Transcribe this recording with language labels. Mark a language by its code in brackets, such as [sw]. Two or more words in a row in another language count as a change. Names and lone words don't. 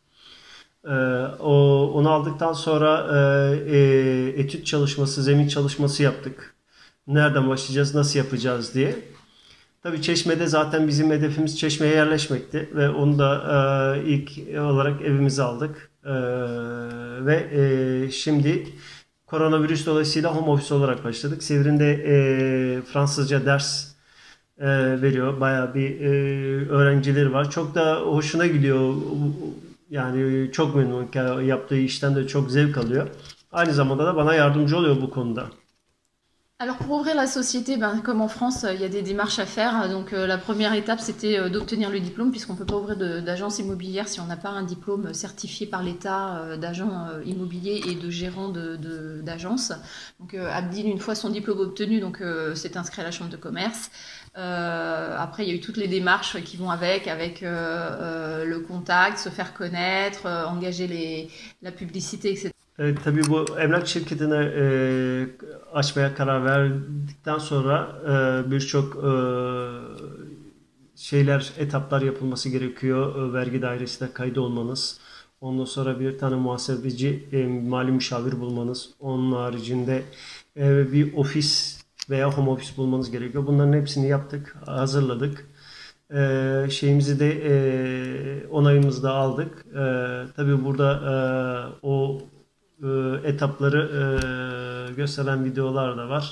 [tr] Onu aldıktan sonra etüt çalışması, zemin çalışması yaptık. Nereden başlayacağız, nasıl yapacağız diye. Tabii Çeşme'de zaten bizim hedefimiz Çeşme'ye yerleşmekti ve onu da ilk olarak evimize aldık. Ve şimdi koronavirüs dolayısıyla [en] home office [tr] olarak başladık. Sevrin de Fransızca ders veriyor. Bayağı bir öğrencileri var. Çok da hoşuna gidiyor. Yani çok memnun, yaptığı işten de çok zevk alıyor. Aynı zamanda da bana yardımcı oluyor bu konuda. [fr] Alors pour ouvrir la société, comme en France, il y a des démarches à faire. Donc la première étape, c'était d'obtenir le diplôme, puisqu'on ne peut pas ouvrir d'agence immobilière si on n'a pas un diplôme certifié par l'État d'agent immobilier et de gérant d'agence. Donc Abdil, une fois son diplôme obtenu, s'est inscrit à la chambre de commerce. Après, il y a eu toutes les démarches qui vont avec le contact, se faire connaître, engager la publicité, etc. [tr] Tabii bu emlak şirketini açmaya karar verdikten sonra birçok etaplar yapılması gerekiyor. Vergi dairesine kayıt olmanız, ondan sonra bir tane muhasebeci, mali müşavir bulmanız, onun haricinde bir ofis veya [en] home office [tr] bulmanız gerekiyor. Bunların hepsini yaptık, hazırladık. Şeyimizi de onayımızı da aldık. Tabii burada o etapları gösteren videolar da var.